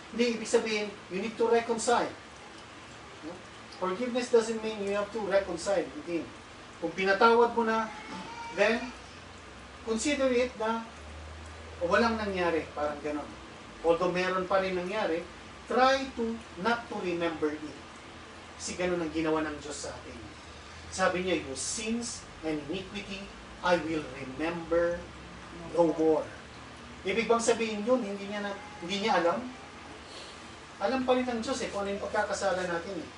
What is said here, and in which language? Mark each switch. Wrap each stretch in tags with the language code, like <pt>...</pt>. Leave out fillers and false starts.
<tl>Hindi ibig sabihin,</tl> <en>you need to reconcile. Forgiveness doesn't mean you have to reconcile with Him.</en> <tl>Kung pinatawad mo na,</tl> <en>then, consider it</en> <tl>na walang nangyari. Parang ganon.</tl> <en>Although</en> <tl>meron pa rin nangyari,</tl> <en>try to not to remember it.</en> <tl>Kasi ganon ang ginawa ng Diyos sa atin. Sabi niya,</tl> <en>your sins and iniquity, I will remember no more.</en> <tl>Ibig bang sabihin yun, hindi niya alam? Alam pa rin ng Diyos kung ano yung pagkakasala natin.</tl>